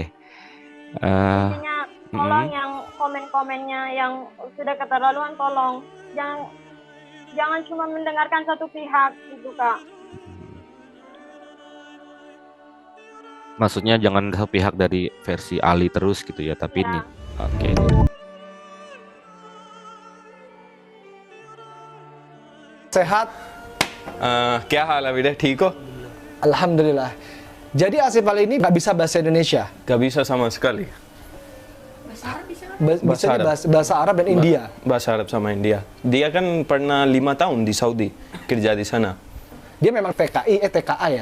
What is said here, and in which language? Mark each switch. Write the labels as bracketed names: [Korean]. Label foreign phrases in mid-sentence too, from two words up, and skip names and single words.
[Indonesian] Intinya tolong yang komen-komennya yang sudah keterlaluan, tolong jangan cuma mendengarkan satu pihak gitu Kak. Maksudnya jangan sepihak dari versi Ali terus gitu ya, tapi ini oke. Sehat? [Hindi] क्या हाल है बेटा, ठीक हो? [Indonesian] Alhamdulillah. Jadi Asif Ali ini nggak bisa bahasa Indonesia? Gak bisa sama sekali. Bisa bahasa Arab dan India? Bahasa Arab sama India. Dia kan pernah 5 tahun di Saudi, kerja di sana. Dia memang TKA ya?